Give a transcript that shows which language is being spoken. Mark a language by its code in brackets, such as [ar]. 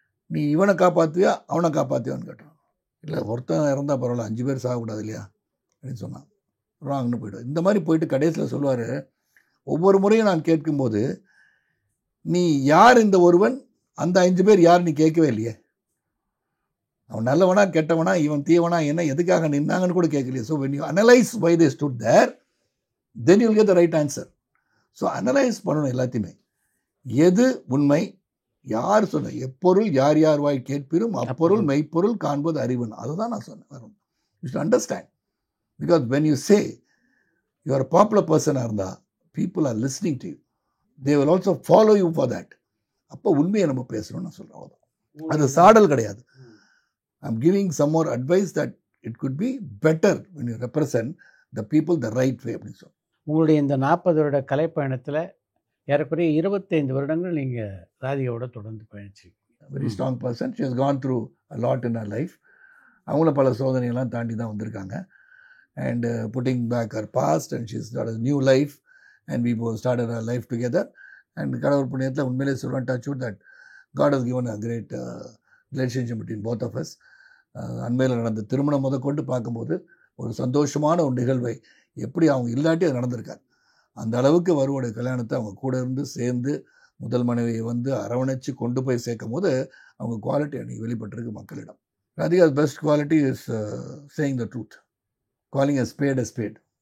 [ta] நீ இவனை காப்பாற்றுவியா அவனை காப்பாற்றுவியான்னு கேட்டான். இல்லை, ஒருத்தன் இறந்தா பரவாயில்ல, 5 பேர் சாகக்கூடாது இல்லையா அப்படின்னு சொன்னான். ராங்னு போய்டும். இந்த மாதிரி போயிட்டு கடைசியில் சொல்லுவார், ஒவ்வொரு முறையும் நான் கேட்கும்போது நீ யார் இந்த ஒருவன், அந்த 5 பேர் யார் நீ கேட்கவே இல்லையே. அவன் நல்லவனா கெட்டவனா, இவன் தீவனா, என்ன எதுக்காக நின்னாங்கன்னு கூட கேட்கலையே. [en] So when you analyze why they stood there, then you'll get the right answer. [ta] So analyse பண்ணணும் எல்லாத்தையுமே. எது உண்மை, யார் சொன்ன, எப்பொருள் யார் யார் வாய் கேட்பிரும் அப்பொருள் மெய்ப்பொருள் காண்பது அறிவுன்னு. அதுதான் நான் சொன்னேன். [en] You should understand. Because when you say you are a popular person [ta] இருந்தால் [en] people are listening to you. They will also follow you for that. [ta] அப்போ உண்மையை நம்ம பேசணும்னு நான் சொல்கிறேன். அவ்வளோதான். அது சாடல் கிடையாது. [en] I'm giving some more advice that it could be better when you represent the people the right way [ta] அப்படின்னு சொல்லுவோம். உங்களுடைய இந்த 40 வருட கலைப்பயணத்தில் ஏறக்குறைய 25 வருடங்கள் நீங்கள் ராதிகாவோட தொடர்ந்து பயணிச்சிருக்கீங்க. [en] Very strong person. She has gone through a lot in her life. [ta] அவங்களும் பல சோதனைகள்லாம் தாண்டி தான் வந்திருக்காங்க. [en] And putting back her past, and she's got a new life, and we both started our life together. And [ta] கடவுள் புண்ணியத்தில் உண்மையிலே சொல்லுவேன், [en] touch wood, that God has given a great relationship between both of us. [ta] அண்மையில் நடந்த திருமணம் முதற்கொண்டு பார்க்கும்போது ஒரு சந்தோஷமான ஒரு நிகழ்வை எப்படி அவங்க இல்லாட்டி அது நடந்திருக்காரு. அந்த அளவுக்கு வருவோடைய கல்யாணத்தை அவங்க கூட இருந்து சேர்ந்து முதல் மனைவியை வந்து அரவணைச்சு கொண்டு போய் சேர்க்கும் போது அவங்க குவாலிட்டி அன்றைக்கி வெளிப்பட்டிருக்கு மக்களிடம். [en] Radhika's best quality is saying the truth, calling a spade.